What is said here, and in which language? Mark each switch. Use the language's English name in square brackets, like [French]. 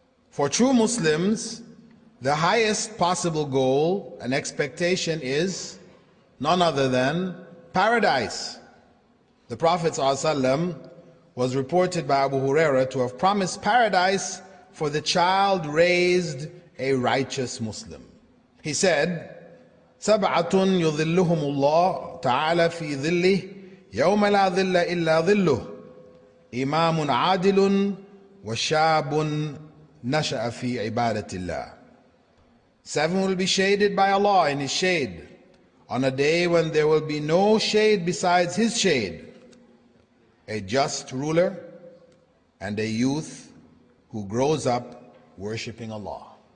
[English] For true Muslims, the highest possible goal and expectation is none other than paradise. The Prophet ﷺ was reported by Abu Huraira to have promised paradise for the child raised a righteous Muslim. He said, [Arabic] سبعة يظلهم الله تعالى في ظله يوم لا ظل إلا ظله إمام عادل وشاب نشأ في عبادة الله. [English] 7 will be shaded by Allah in His shade on a day when there will be no shade besides His shade: a just ruler and a youth who grows up worshipping Allah.